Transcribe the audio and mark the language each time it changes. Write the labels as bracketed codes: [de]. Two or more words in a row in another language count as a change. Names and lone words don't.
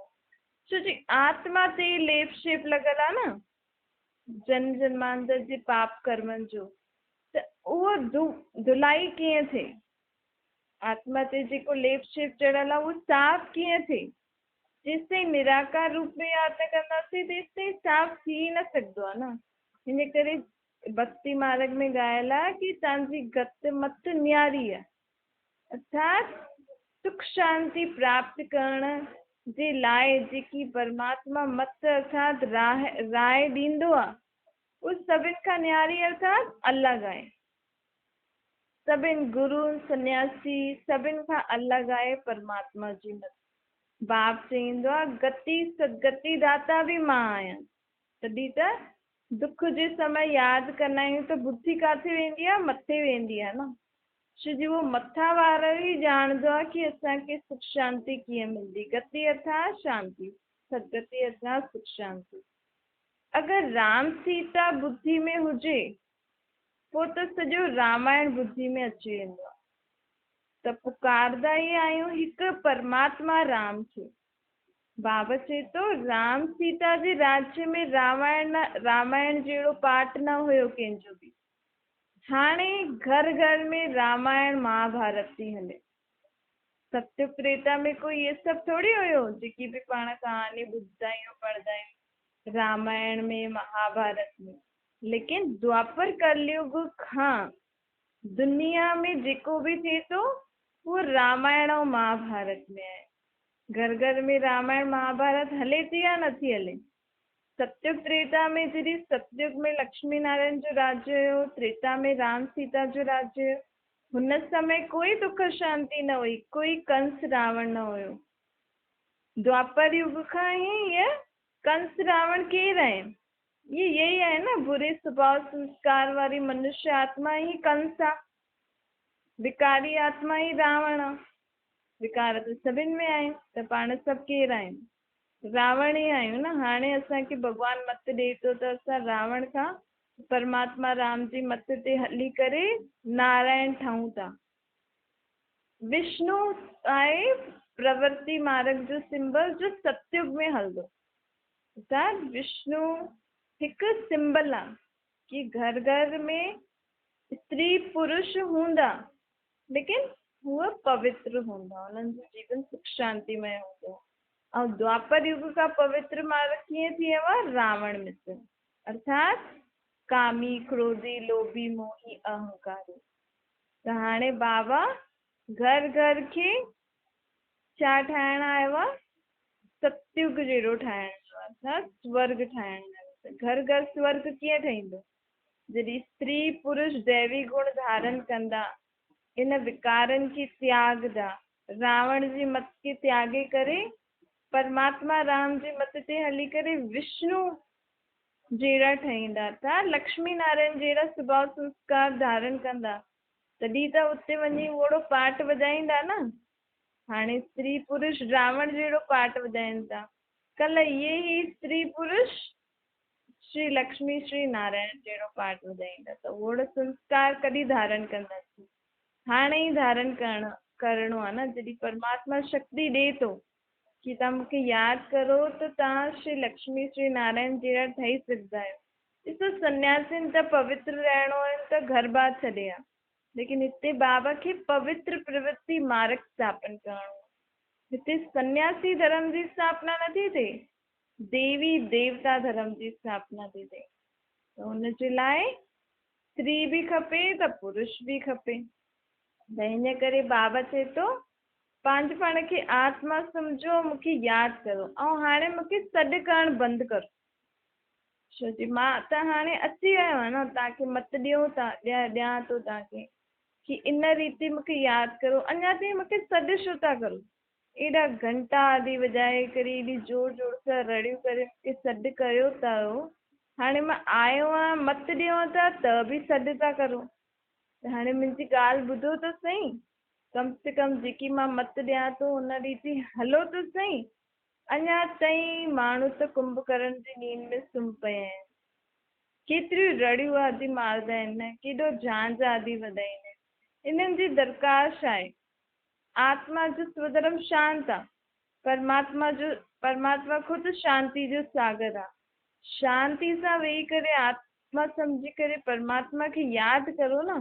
[sd] छो जी आत्मा ते लेप शेप लॻल आहे न, जन्म जन्मांतर जे पाप कर्मनि जो, त उहो धुलाई कीअं थिए? आत्मा ते जेको लेप शेप चढ़ियल आहे उहो साफ़ कीअं थिए? जेसिताईं निराकार रूप में यादि न कंदासीं तेसिताईं साफ़ थी न सघंदो आहे न। हिन करे भक्ति मार्ग में ॻायल आहे कि तव्हांजी गत मत न्यारी आहे, अर्थात सुख शांति प्राप्त करण जे लाइ जेकी परमात्मा मत अर्थात राय ॾींदो आहे, उहो सभिनि खां न्यारी अर्थात अलॻि आहे। सभिनि गुरू सन्यासी सभिनि खां अलॻि आहे परमात्मा जी मत। बाप चईंदो आहे गति सदगति दाता बि मां आहियां। तॾहिं त दुख जे समय यादि कंदा आहियूं त बुद्धि किथे वेंदी आहे? मथे वेंदी आहे न। छो जी उहो मथां वारो ई ॼाणंदो आहे कि असांखे सुख शांति कीअं मिलंदी। गति अर्थात शांति, सदगति अर्थात सुख शांति। अगरि राम सीता बुद्धि में हुजे पोइ त सॼो रामायण बुद्धि में अची वेंदो आहे। त पुकारदा ई आहियूं हिकु परमात्मा राम खे। बाबा चए थो राम सीता जे राज्य में रामायण जहिड़ो पाठ न हुयो कंहिंजो बि। हाणे घर घर में रामायण महाभारत थी हले। सत्युग त्रेता में [hi] कोई ये सब थोड़ी [sd] हुयो जेकी भी पाण कहानी ॿुधदा आहियूं पढ़दा आहियूं रामायण में महाभारत में। लेकिन द्वापर कलयुग खां दुनिया में जेको भी थिए थो वो रामायण और महाभारत में आहे। घर घर में रामायण महाभारत हले थी या नथी हले। सत्युग त्रेता में जॾहिं सतयुग में लक्ष्मी नारायण जो राज्य हुयो, त्रेता में राम सीता जो राज्य हुयो, हुन समय कोई दुख शांति न हुई, कोई कंस रावण न हुयो। द्वापर युग खां ही ये कंस रावण केर है? [hi] ये यही है ना, [sd] बुरे स्वभाव संस्कार वारी मनुष्य आत्मा ही कंस आ, विकारी आत्मा ही रावण आ। विकार तो सभिनि में आहिनि, त पाण सभु केरु आहियूं? रावण ही आहियूं न। हाणे असांखे भॻवानु मत ॾिए थो त असां रावण खां परमात्मा राम जी मत ते हली करे नारायण ठहूं था। विष्णु आहे प्रवृत्ति मार्ग जो सिंबल जो सतयुग में हलंदो। अर्थात विष्णु हिकु सिंबल आहे कि घर घर में स्त्री पुरुष हूंदा लेकिन हूअ पवित्र हूंदा, उन्हनि जो जीवन सुख शांतिमय हूंदो। [hi] और द्वापर युग का पवित्र मार्ग [sd] कीअं थियव? रावण मित्र, अर्थात कामी क्रोधी लोभी मोही अहंकारी। त हाणे बाबा घर घर खे छा ठाहिण आयो आहे? सतयुग जहिड़ो ठाहिण जो, अर्थात स्वर्ग ठाहिण जो। घर घर स्वर्ग कीअं ठहींदो? जॾहिं स्त्री पुरुष दैवी गुण धारण कंदा, इन विकारनि खे त्यागदा, रावण जी मत खे त्यागे करे परमात्मा राम जी मत ते हली करे विष्णु जहिड़ा ठहींदा था, लक्ष्मी नारायण जहिड़ा स्वभाव संस्कार धारण कंदा, तॾहिं त उते वञी ओड़ो पाठ वॼाईंदा न। हाणे स्त्री पुरुष रावण जहिड़ो पाठ वॼाइनि था, कल्ह इहे ई स्त्री पुरुष श्री लक्ष्मी श्री नारायण जहिड़ो पाठ वॼाईंदा, त ओड़ो संस्कार कॾहिं धारण कंदासीं? हाणे ई धारण करणो आहे न। जॾहिं परमात्मा शक्ति ॾिए थो कि तव्हां मूंखे यादि करो त तव्हां श्री लक्ष्मी श्री नारायण जहिड़ा ठही सघंदा आहियो। ॾिसो, सन्यासिन त पवित्र रहणो आहे त घर बार छॾे आ, लेकिन हिते बाबा खे पवित्र प्रवृत्ति मार्ग स्थापन करणो आहे। हिते सन्यासी धर्म जी स्थापना नथी थिए, देवी देवता धर्म जी स्थापना थी थिए। त हुनजे लाइ स्त्री बि खपे त पुरुष बि खपे। त हिन करे बाबा चए थो पंहिंजे पाण खे आत्मा सम्झो, मूंखे यादि करो ऐं हाणे मूंखे सॾु करणु बंदि करो। छो जी मां त हाणे अची वियो आहे न, तव्हांखे मत ॾियूं था, ॾियां थो तव्हांखे कि इन रीति मूंखे यादि करो। अञा ताईं मूंखे सॾु छो था करो? एॾा घंटा आदि वॼाए करे, एॾी जोर जोर सां रड़ियूं करे मूंखे सॾु कयो था। हाणे मां आयो आहियां, मत ॾियूं था त बि सॾु था करो। त हाणे मुंहिंजी ॻाल्हि ॿुधो त सही, कम से कम जेकी मां मत ॾियां थो उन रीति हलो त सही। अञा ताईं माण्हू त कुंभकर्ण जी नींद में सुम्ही पिया आहिनि, केतिरियूं रड़ियूं आदि मारदा आहिनि, केॾो झांझ आदि वधाईंदा आहिनि। इन्हनि जी दरकार छा आहे? आत्मा जो स्वधर्म शांत आहे। परमात्मा ख़ुदि शांति जो सागर आहे। शांति सां वेही करे आत्मा सम्झी करे परमात्मा खे यादि करो न।